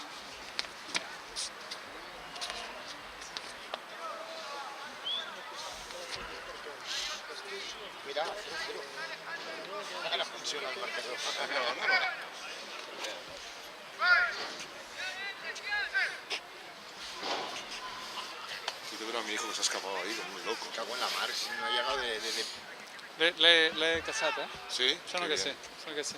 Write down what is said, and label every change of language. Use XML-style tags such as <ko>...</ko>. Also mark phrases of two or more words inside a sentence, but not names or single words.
<ca>Mira, ara funciona el marcador.</ca> <es>Pero a mi hijo que se ha escapado ahí, como un loco. Cago en la mar, si no ha llegado de...</es> <ca>L'he caçat, eh? ¿Sí? Sembla</ca> <es>Qué</es> <ca>que sí,</ca> <es>bien.</es> <ca>sembla que sí.</ca>